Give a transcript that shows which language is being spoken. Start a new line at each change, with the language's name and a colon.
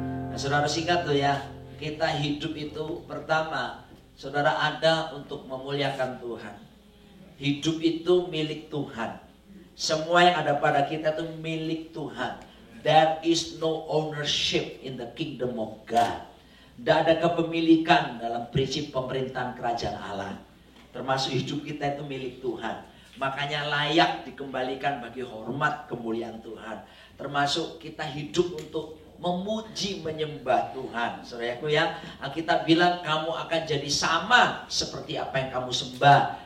Indonesian: Nah, saudara singkat tuh ya, kita hidup itu pertama, saudara ada untuk memuliakan Tuhan. Hidup itu milik Tuhan. Semua yang ada pada kita itu milik Tuhan.
English: There is no ownership in the kingdom of God.
Indonesian: Tidak ada kepemilikan dalam prinsip pemerintahan kerajaan Allah. Termasuk hidup kita itu milik Tuhan. Makanya layak dikembalikan bagi hormat kemuliaan Tuhan. Termasuk kita hidup untuk memuji menyembah Tuhan. Saudaraku ya, Alkitab bilang kamu akan jadi sama seperti apa yang kamu sembah.